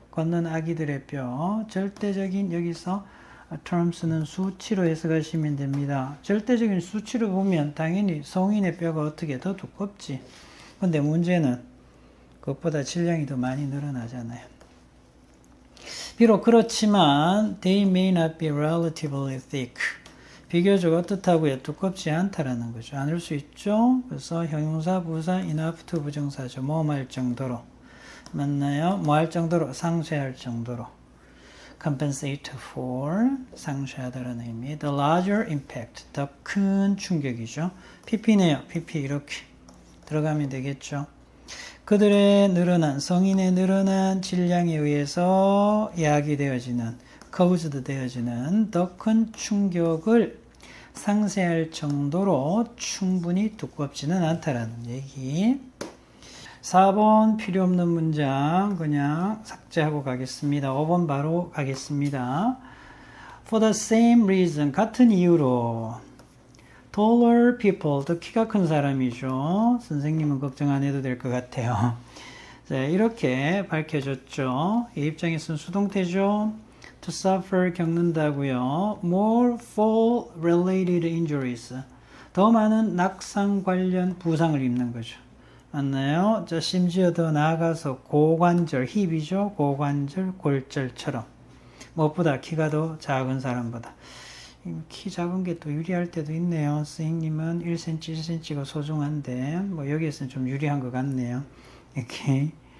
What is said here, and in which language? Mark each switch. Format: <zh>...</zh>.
<ko>걷는 아기들의 뼈. 절대적인 여기서 terms는 수치로 해석하시면 됩니다. 절대적인 수치로 보면 당연히 성인의 뼈가 어떻게 더 두껍지. 근데 문제는 그것보다 질량이 더 많이 늘어나잖아요.</ko> <en>비록 그렇지만 they may not be relatively thick.</en> <ko>비교적 어떻다고요? 두껍지 않다라는 거죠. 않을 수 있죠. 그래서 형용사, 부사, enough to 부정사죠. 모험할 정도로. 맞나요? 뭐 할 정도로? 상쇄할 정도로. compensate for, 상쇄하다라는 의미. the larger impact, 더 큰 충격이죠. pp네요. pp 이렇게 들어가면 되겠죠. 그들의 늘어난, 성인의 늘어난 질량에 의해서 야기되어지는, caused 되어지는 더 큰 충격을 상쇄할 정도로 충분히 두껍지는 않다라는 얘기. 4번 필요 없는 문장 그냥 삭제하고 가겠습니다. 5번 바로 가겠습니다. For the same reason, 같은 이유로 taller people, 더 키가 큰 사람이죠. 선생님은 걱정 안 해도 될 것 같아요. 자, 이렇게 밝혀졌죠. 이 입장에서는 수동태죠. To suffer 겪는다고요.</ko> <en>More fall related injuries.</en> <ko>더 많은 낙상 관련 부상을 입는 거죠. 맞나요? 자, 심지어 더 나아가서 고관절, 힙이죠. 고관절, 골절처럼. 무엇보다 키가 더 작은 사람보다. 키 작은 게 또 유리할 때도 있네요. 선생님은 1cm, 1cm가 소중한데, 뭐 여기에서는 좀 유리한 것 같네요. 이렇게.</ko>